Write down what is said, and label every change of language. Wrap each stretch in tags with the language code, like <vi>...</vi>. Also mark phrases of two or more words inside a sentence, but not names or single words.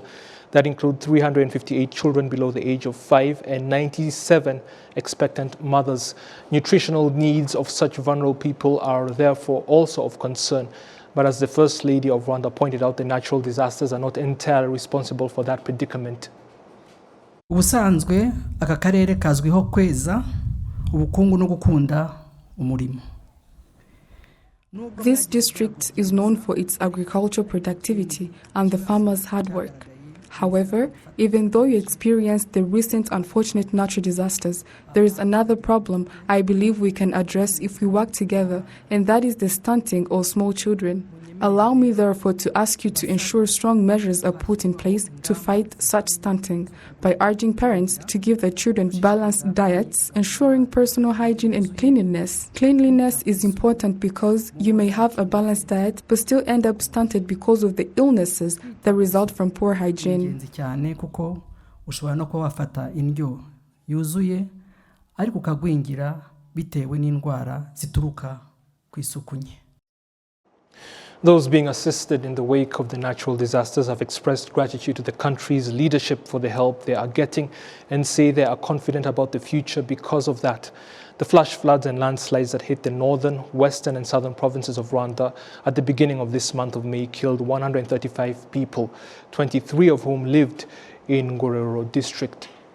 <en>That include 358 children below the age of 5 and 97 expectant mothers. Nutritional needs of such vulnerable people are therefore also of concern. But as the First Lady of Rwanda pointed out, the natural disasters are not entirely responsible for that predicament.</en> <rw>Ubusanzwe aka karere kazwiho kweza ubukungu no gukunda umurimo.</rw> <en>This district is known for its agricultural productivity and the farmers' hard work. However, even though you experienced the recent unfortunate natural disasters, there is another problem I believe we can address if we work together, and that is the stunting of small children. Allow me therefore to ask you to ensure strong measures are put in place to fight such stunting by urging parents to give their children balanced diets, ensuring personal hygiene and cleanliness. Cleanliness is important because you may have a balanced diet but still end up stunted because of the illnesses that result from poor hygiene.</en> <rw>Cyane kuko ushobora no kuba wafata indyo yuzuye ariko ukagwingira bitewe n'indwara zituruka ku isuku nke.</rw> <en>Those being assisted in the wake of the natural disasters have expressed gratitude to the country's leadership for the help they are getting and say they are confident about the future because of that. The flash floods and landslides that hit the northern, western and southern provinces of Rwanda at the beginning of this month of May killed 135 people, 23 of whom lived in Ngororero district.</en>